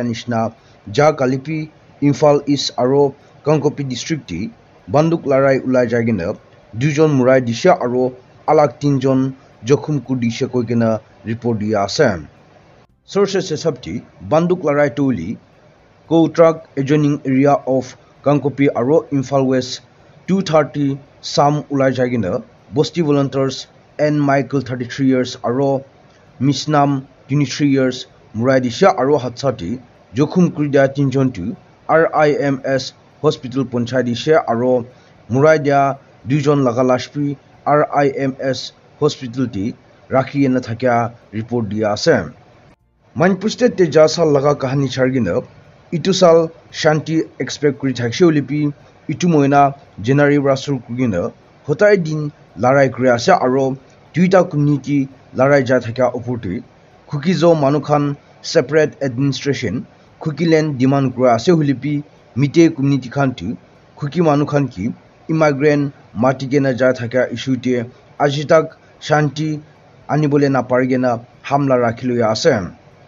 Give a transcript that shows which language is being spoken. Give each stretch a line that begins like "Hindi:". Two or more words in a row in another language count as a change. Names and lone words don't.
Naga Pidgin: nishna ja kalipi Imphal East aro Kangkopi district ti banduk larai ulai jagina dujon murai disha aro alag 3 jon jokhum ku disha koigena report dia ase sources sabti banduk larai tuli ko
English: truck adjoining area of
Naga Pidgin: Kangkopi aro Imphal West 230 sam ulai jagina Bosti volunteers and Michael 33 years aro Misnam 23 years murai disha aro hatsati jokhum kurida 3 jon tu RIMS hospital ponchai dishe aro murai dia 2 jon laga lashpi RIMS hospital ti rakhi na thakya report dia ase Manipur state te ja sal laga kahani chargina itu sal shanti expect kuri thakse ulipi itu moina January rasul kugina hotai din larai kuri ase aro duita community larai ja thakya opurti khukizo manukhan
English: separate administration
Naga Pidgin: khukilen demand kuri ase ulipi mite community khan tu khuki manukhan ki immigrant matigena ja thakya issue te ajitak shanti anibole na parigena hamla rakhilu ase